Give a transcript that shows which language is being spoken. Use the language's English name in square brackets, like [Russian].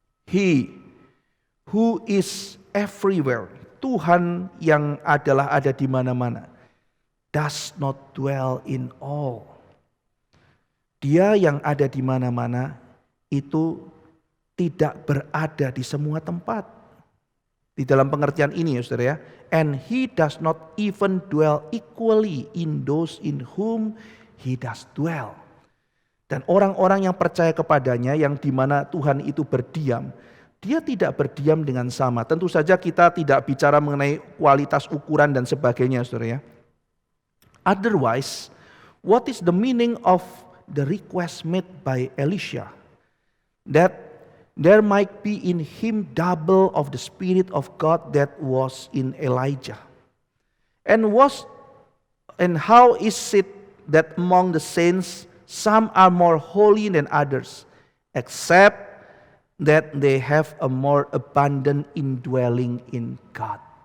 [English] He who is everywhere, [Indonesian] Tuhan yang ada di mana-mana, [English] does not dwell in all. [Indonesian] Dia yang ada di mana-mana itu tidak berada di semua tempat. Di dalam pengertian ini ya saudara ya. [English] And he does not even dwell equally in those in whom he does dwell. [Indonesian] Dan orang-orang yang percaya kepadanya, yang dimana Tuhan itu berdiam, dia tidak berdiam dengan sama. Tentu saja kita tidak bicara mengenai kualitas ukuran dan sebagainya, saudara ya. [English] Otherwise, what is the meaning of the request made by Elisha? That there might be in him double of the Spirit of God that was in Elijah. And how is it that among the saints some are more holy than others, except that they have a more abundant indwelling in God.